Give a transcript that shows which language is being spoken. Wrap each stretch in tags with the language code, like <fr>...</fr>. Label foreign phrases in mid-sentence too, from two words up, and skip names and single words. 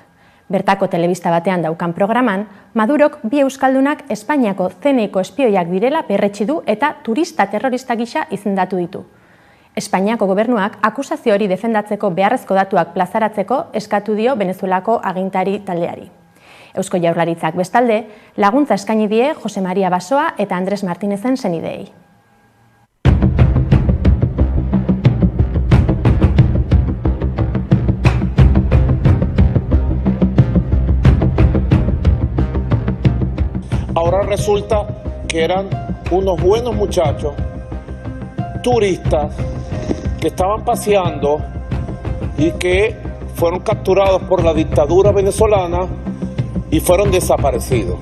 <eu>Bertako telebista batean daukan programan, Madurok bi euskaldunak Espainiako CNI-ko espioiak direla berretsi du eta turista terrorista gisa izendatu ditu. Espainiako gobernuak akusazio hori defendatzeko beharrezko datuak plazaratzeko eskatu dio Venezuelako agintari taldeari. Eusko Jaurlaritzak bestalde, laguntza eskaini die Jose Maria Basoa eta Andres Martínezen senideei.</eu> <es>Ahora resulta que eran unos buenos muchachos, turistas, que estaban paseando y que fueron capturados por la dictadura venezolana y fueron desaparecidos.</es>